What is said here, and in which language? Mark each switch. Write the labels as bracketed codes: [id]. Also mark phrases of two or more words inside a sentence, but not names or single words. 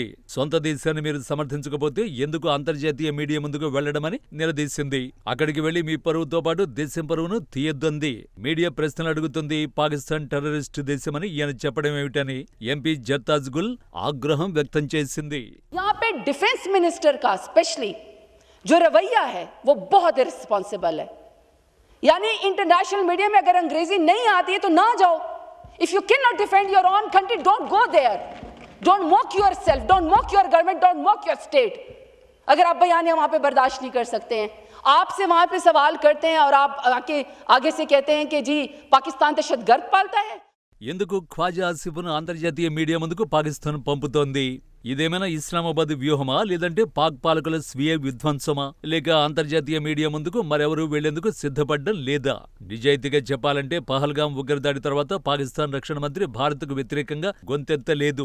[te] సొంత దేశాన్ని మీరు సమర్థించకపోతే ఎందుకు అంతర్జాతీయ మీడియా ముందుకు వెళ్లడమని నిలదీసింది. అక్కడికి వెళ్లి మీ పరువుతో పాటు దేశం పరువును తీయొద్దంది. మీడియా ప్రశ్నలు అడుగుతుంది. పాకిస్తాన్ టెర్రరిస్టు దేశమని ఈయన చెప్పడమేమిటని ఎంపీ జర్తాజ్ గుల్ ఆగ్రహం వ్యక్తం చేసింది. [ur] یہاں پہ [en] defence minister [ur] کا اسپیشلی جو رویہ ہے وہ بہت اِررسپانسبل ہے. یعنی [en] international media [ur] میں اگر انگریزی نہیں آتی ہے تو نہ جاؤ. [en] If you cannot defend your own country, don't go there. Don't mock yourself, don't mock your government, don't mock your state. [ur] اگر آپ بیانیاں وہاں پہ برداشت نہیں کر سکتے ہیں، آپ سے وہاں پہ سوال کرتے ہیں اور آپ آگے سے کہتے ہیں کہ جی پاکستان دہشت گرد پالتا ہے. [te] ఎందుకు ఖ్వాజా ఆసిఫ్ను అంతర్జాతీయ మీడియా ముందుకు పాకిస్తాన్ పంపుతోంది? ఇదేమైనా ఇస్లామాబాద్ వ్యూహమా, లేదంటే పాక్ పాలకుల స్వీయ విధ్వంసమా, లేక అంతర్జాతీయ మీడియా ముందుకు మరెవరూ వెళ్లేందుకు సిద్ధపడ్డం లేదా? నిజాయితీగా చెప్పాలంటే పహల్గాం ఉగ్రదాడి తర్వాత పాకిస్తాన్ రక్షణ మంత్రి భారత్కు వ్యతిరేకంగా గొంతెత్తలేదు.